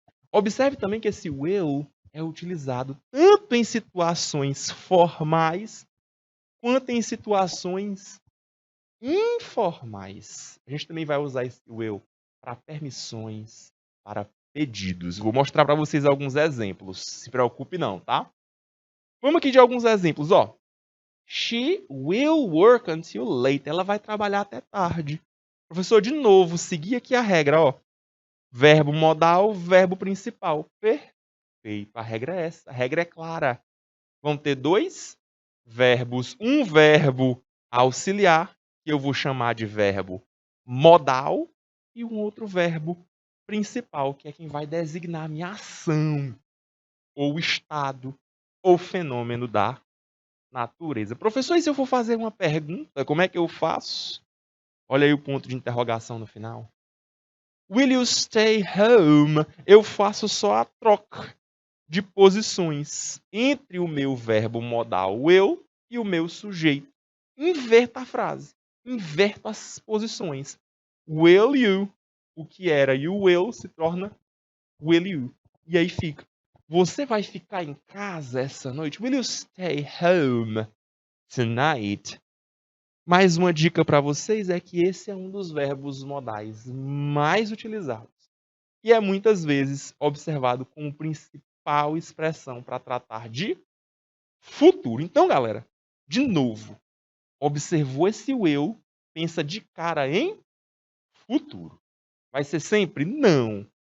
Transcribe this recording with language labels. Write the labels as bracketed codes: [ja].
[pt] Observe também que esse will é utilizado tanto em situações formais quanto em situações informais. A gente também vai usar esse will para permissões, para pedidos. Vou mostrar para vocês alguns exemplos. Se preocupe não, tá? Vamos aqui de alguns exemplos, ó. [en] She will work until late. [pt] Ela vai trabalhar até tarde. Professor, de novo, seguir aqui a regra, ó. Verbo modal, verbo principal. Perfeito. A regra é essa. A regra é clara. Vão ter dois verbos. Um verbo auxiliar, que eu vou chamar de verbo modal, e um outro verbo principal, que é quem vai designar a minha ação, ou estado, ou fenômeno da natureza. Professor, e se eu for fazer uma pergunta, como é que eu faço? Olha aí o ponto de interrogação no final. [en] Will you stay home? [pt] Eu faço só a troca de posições entre o meu verbo modal will e o meu sujeito. Inverta a frase. Inverto as posições. [en] Will you? [pt] O que era [en] you will [pt] se torna [en] will you. [pt] E aí fica. Você vai ficar em casa essa noite? [en] Will you stay home tonight? [pt] Mais uma dica para vocês é que esse é um dos verbos modais mais utilizados. E é muitas vezes observado como principal expressão para tratar de futuro. Então, galera, de novo, observou esse will, pensa de cara em futuro. Vai ser sempre? Não.